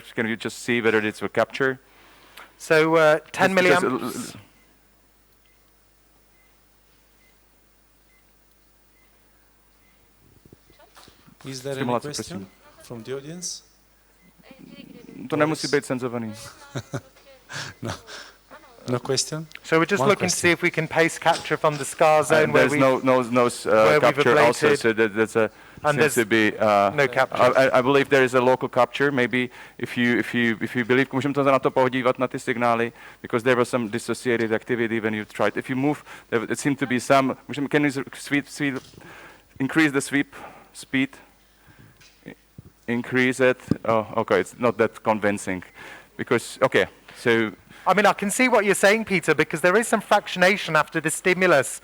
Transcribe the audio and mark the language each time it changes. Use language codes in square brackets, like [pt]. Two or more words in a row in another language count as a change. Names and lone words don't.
[en] Can you just see whether it's a capture? So 10 milliamps. Is there any question from the audience? [cs] To nemusí být cenzovaný. [en] No question? So we're just looking to see if we can pace capture from the scar zone where there's no capture also, so that's a seems to be no capture. I believe there is a local capture. Maybe if you believe, [cs] můžeme to na to podívat na ty signály, [en] because there was some dissociated activity when you tried. If you move, it seemed to be some. Can you increase the sweep speed? Increase it. Oh, okay. It's not that convincing, because okay. So. I mean, I can see what you're saying, Peter, because there is some fractionation after the stimulus on